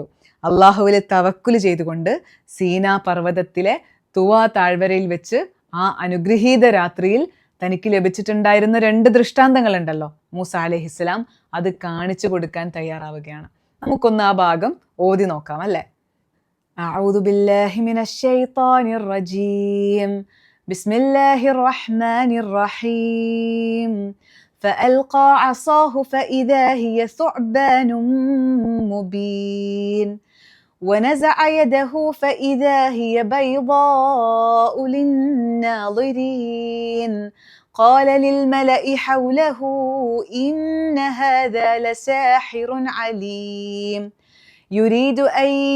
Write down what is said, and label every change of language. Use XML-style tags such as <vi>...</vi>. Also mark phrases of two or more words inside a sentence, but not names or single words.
<ml>അള്ളാഹുവിൽ തവക്കുല് ചെയ്തുകൊണ്ട് സീനാ പർവ്വതത്തിലെ തുവാ താഴ്വരയിൽ വെച്ച് ആ അനുഗ്രഹീത രാത്രിയിൽ തനിക്ക് ലഭിച്ചിട്ടുണ്ടായിരുന്ന 2 ദൃഷ്ടാന്തങ്ങളുണ്ടല്ലോ, മൂസ അലൈഹിസ്സലാം അത് കാണിച്ചു കൊടുക്കാൻ തയ്യാറാവുകയാണ്. നമുക്കൊന്ന് ആ ഭാഗം ഓതി നോക്കാം അല്ലേ.</ml> <ar>أعوذ بالله من الشيطان الرجيم بسم الله الرحمن الرحيم فألقى عصاه فإذا هي ثعبان مبين ونزع يده فإذا هي بيضاء للناظرين قال للملأ حوله إن هذا لساحر عليم يريد أن</ar>